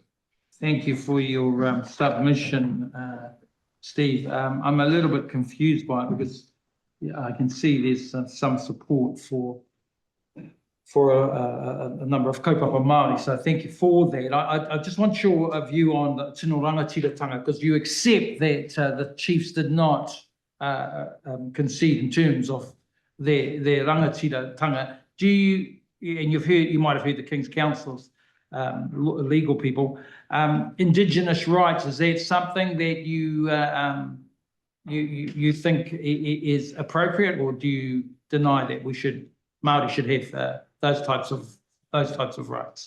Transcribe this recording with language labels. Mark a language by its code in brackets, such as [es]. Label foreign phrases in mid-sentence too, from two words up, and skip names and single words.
[en] Thank you for your submission, Steve. I'm a little bit confused by it because I can see there's some support for a number of [mi] kaupapa Māori, [en] so thank you for that. I just want your view on the [mi] tino rangatiratanga, [en] because you accept that the chiefs did not concede in terms of their rangatiratanga. Do you, and you might have heard the King's Council's legal people, Indigenous rights, is that something that you think is appropriate, or do you deny that Māori should have those types of rights?